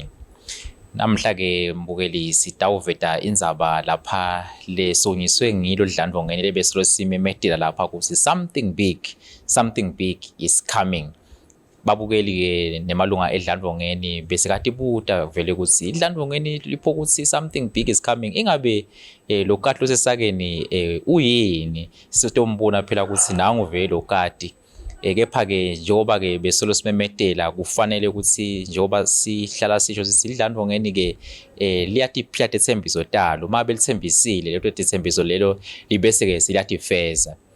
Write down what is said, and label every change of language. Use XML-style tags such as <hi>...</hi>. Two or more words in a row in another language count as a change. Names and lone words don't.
<ss>Namhla-ke mbukeli sitawuveta indzaba lapha lesonyiswe ngilo Dlantfongeni lebesilo simemedela lapha ukuthi</ss> <en>something big is coming.</en> <ss>Babukeli-ke nemalunga eDlantfongeni bese kati buta vele ukuthi iDlantfongeni lipho ukuthi</ss> <en>something big is coming.</en> <ss>Ingabe lokati losesakeni uyini sitombona phela ukuthi nangu vele lokati kepha-ke njengoba-ke besolo simemedela kufanele ukuthi njengoba sihlala sisho sithi iDlantfongeni-ke liyathi ithembiso talo uma belithembisile leto ithembiso lelo libese-ke silatifeza.</ss>